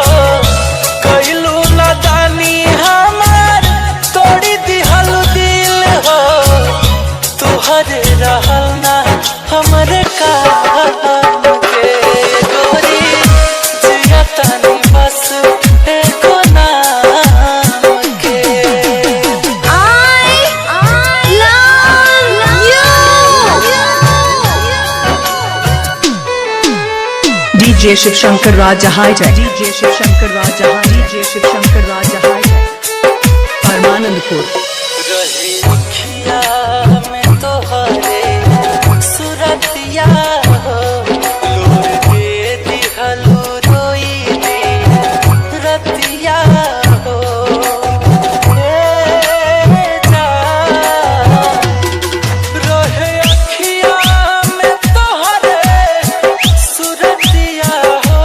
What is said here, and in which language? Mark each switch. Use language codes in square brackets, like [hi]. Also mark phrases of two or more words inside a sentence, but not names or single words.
[bho] कैलू ना दानी हमार तोड़ी दिहलु दिल हो। तुहरे रहल ना हमरे काम के गोरी जिया तानी बस एको नाम के। [en] I love you. DJ Shiv Shankar Raja High-Tech. DJ Shiv Shankar Raja High-Tech. DJ Shiv Shankar Raja High-Tech. Parmanandpur. [bho] रहे अखिया में तोहरे सुरतिया हो। लोर दे दिहलु रोई दिन रतिया हो। रहे अखिया में तोहरे सुरतिया हो।